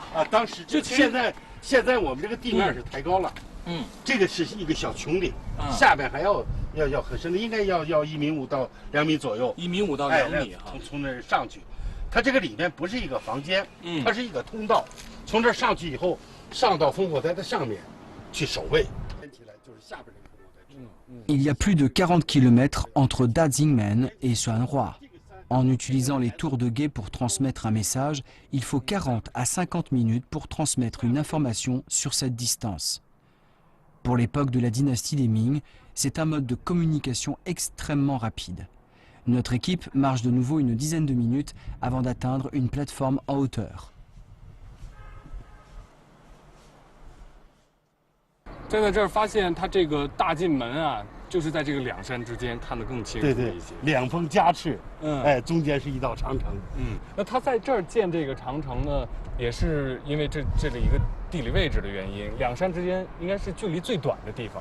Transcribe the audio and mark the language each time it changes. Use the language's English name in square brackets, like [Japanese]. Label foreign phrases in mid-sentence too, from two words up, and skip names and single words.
[Chinese] 啊，当时现在我们这个地面是抬高了，这个是一个小穹顶，下边还要很深的，应该要1.5米到2米左右，1.5米到2米哈，从那儿上去，它这个里面不是一个房间，它是一个通道，从这儿上去以后，上到烽火台的上面去守卫。看起来就是下边这个烽火台。 [French] Il y a plus de 40 km entre Dazingmen et Xuanhua. En utilisant les tours de guet pour transmettre un message, il faut 40 à 50 minutes pour transmettre une information sur cette distance. Pour l'époque de la dynastie des Ming, c'est un mode de communication extrêmement rapide. Notre équipe marche de nouveau une dizaine de minutes avant d'atteindre une plateforme en hauteur. [Chinese] 站在这儿发现它这个大进门啊，就是在这个两山之间，看得更清楚一些。对，两峰夹翅，中间是一道长城。那它在这儿建这个长城呢，也是因为这里一个地理位置的原因，两山之间应该是距离最短的地方，